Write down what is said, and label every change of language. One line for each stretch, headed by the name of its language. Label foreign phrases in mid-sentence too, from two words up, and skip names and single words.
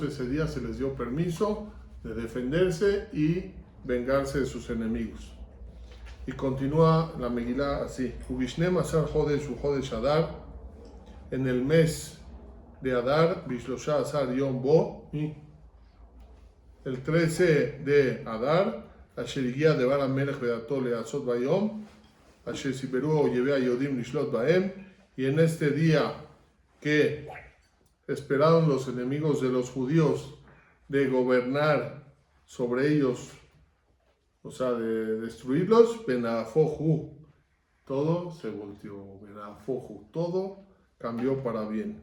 Spanish: Ese día se les dio permiso de defenderse y vengarse de sus enemigos. Y continúa la Megilá así:
Hebrew: ובשנים עשר חודש וחודש אדר,
Spanish: en el mes de Adar,
Hebrew: בשלושה עשר יום בו,
Spanish: el 13 de Adar,
Hebrew: אשר הגיע דבר המלך ודתו להעשות ביום אשר שברו אויבי היהודים לשלוט בהם,
Spanish: y en este día que esperaron los enemigos de los judíos de gobernar sobre ellos, o sea, de destruirlos, Benafohu, todo se volteó, Benafohu, todo cambió para bien.